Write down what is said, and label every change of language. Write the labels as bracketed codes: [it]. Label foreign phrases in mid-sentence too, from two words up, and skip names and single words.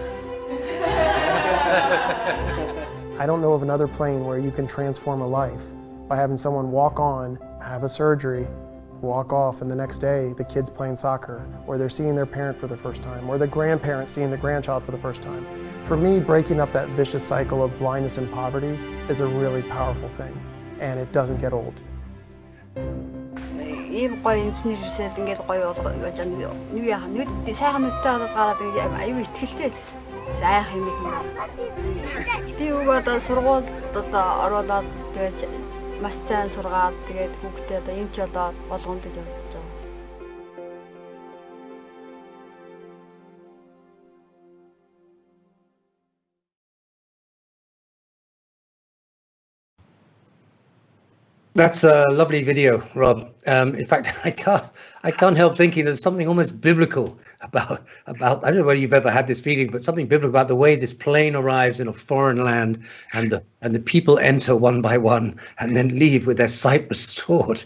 [en] I don't know of another plane where you can transform a life by having someone walk on, have a surgery, walk off, and the next day the kid's playing soccer, or they're seeing their parent for the first time, or the grandparent seeing the grandchild for the first time. For me, breaking up that vicious cycle of blindness and poverty is a really powerful thing, and it doesn't get old. [mn] ийм гоё эмчнэр ирсээд ингээд гоё болгож байгаа нэг яах нүд сайхан нүдтэй болоод гараад ингээд аюу ихтгэлтэй л сайх юм юм. Би одоо сургуульд одоо оруулаад тэгээд маш сайн сургаад тэгээд хүүхдээ одоо эмч болоод болгоно гэж бодож байгаа. [en] That's a lovely video, Rob. In fact, I can't help thinking there's something almost biblical about I don't know whether you've ever had this feeling, but something biblical about the way this plane arrives in a foreign land, and the people enter one by one and then leave with their sight restored.